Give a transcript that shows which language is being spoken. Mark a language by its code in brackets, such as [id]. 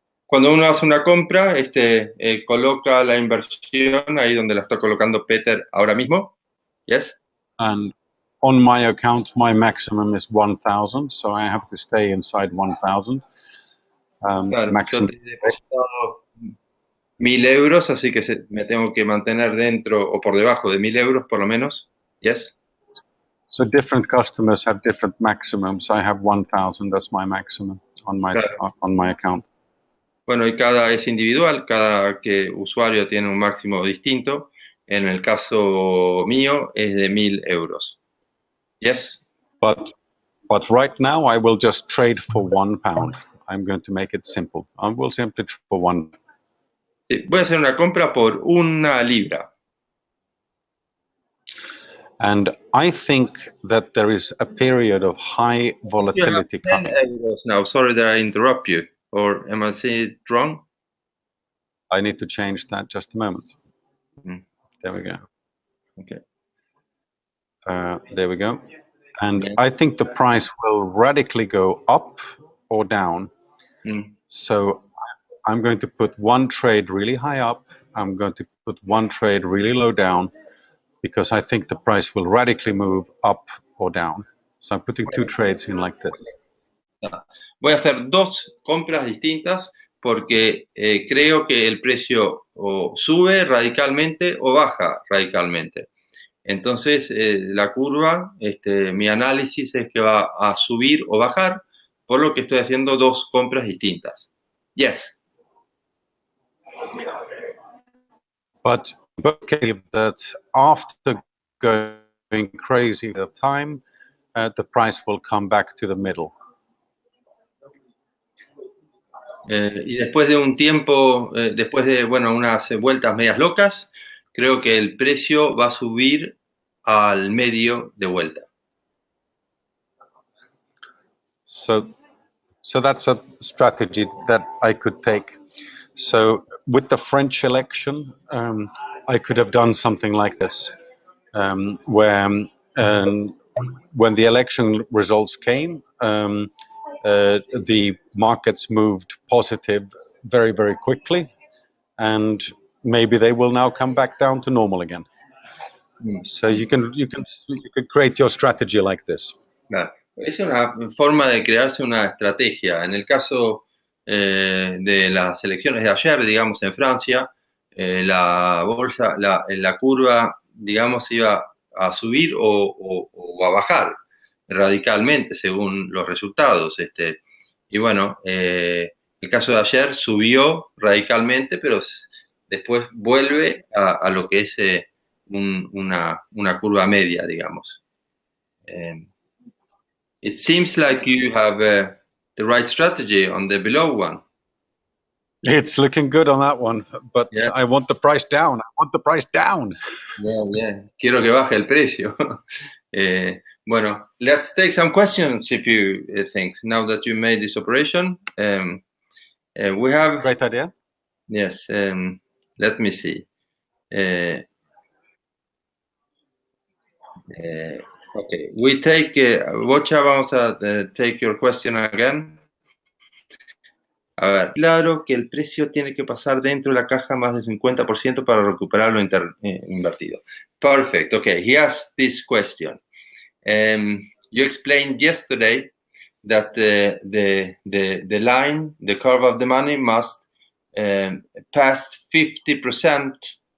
[es] Cuando uno hace una compra, coloca la inversión ahí donde la está colocando Peter ahora mismo. [en] Yes. And on my account, my maximum is 1,000, so I have to stay inside 1,000. [es] Claro, [en] maximum. [es] yo te he depositado 1.000 euros, así que me tengo que mantener dentro o por debajo de 1.000 euros por lo menos. [en] Yes. So different customers have different maximums. I have 1,000. That's my maximum on my account. [es] Bueno, y es individual, cada usuario tiene un máximo distinto. En el caso mío es de 1.000 euros. [en] Yes. But right now I will just trade for £1. I'm going to make it simple. I will simply trade for one. [es] Sí, voy a hacer una compra por 1 libra. [en] And I think that there is a period of high volatility You have 10 coming. euros now. Sorry that I interrupt you. Or am I saying it wrong? I need to change that just a moment. Mm. There we go. Okay. There we go. And Yeah. I think the price will radically go up or down. Mm. So I'm going to put one trade really high up. I'm going to put one trade really low down, because I think the price will radically move up or down. So I'm putting two trades in like this. [es] Voy a hacer 2 compras distintas porque creo que el precio o sube radicalmente o baja radicalmente. Entonces, la curva, mi análisis es que va a subir o bajar, por lo que estoy haciendo 2 compras distintas. [en] Yes. But believe that after going crazy the time, the price will come back to the middle. [es] Y después de un tiempo, después de unas vueltas medias locas, creo que el precio va a subir al medio de vuelta. [en] So that's a strategy that I could take. So with the French election, I could have done something like this, where when the election results came, the markets moved positive very, very quickly, and maybe they will now come back down to normal again. So you can create your strategy like this. [es] Claro. Es una forma de crearse una estrategia. En el caso de las elecciones de ayer, digamos, en Francia, la bolsa, la curva, digamos, iba a subir o a bajar radicalmente según los resultados. Y bueno, el caso de ayer subió radicalmente, pero después vuelve a lo que es una curva media, digamos. [en] It seems like you have the right strategy on the below one. It's looking good on that one, but yeah. I want the price down. I want the price down. Yeah. [es] Quiero que baje el precio. Bueno, [en] let's take some questions if you think. Now that you made this operation, we have... Great idea. Yes, let me see. Okay, we take... Bocha, [es] vamos a [en] take your question again. [es] A ver, claro que el precio tiene que pasar dentro de la caja más del 50% para recuperar lo invertido. [en] Perfect. Okay, he asked this question. You explained yesterday that the line, the curve of the money must pass 50%